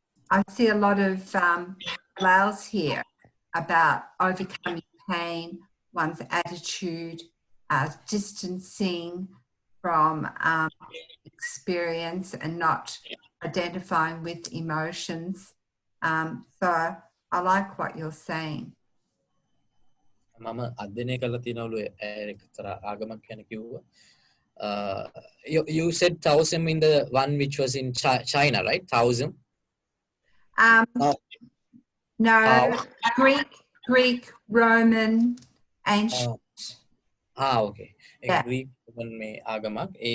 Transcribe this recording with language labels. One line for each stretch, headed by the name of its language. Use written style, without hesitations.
English: I see a lot of parallels here about overcoming pain, one's attitude, distancing from experience and not identifying with emotions. So I like what you're saying.
Sinhala: මම අධ්‍යයනය කරලා තියෙනවලු එක්තරා ආගමක් ගැන කිව්වා.
English: You said Taoism in the one which was in China, right? Taoism? No, Greek, Roman, ancient. Okay. Yeah.
Sinhala: Greek Roman මේ ආගමක්.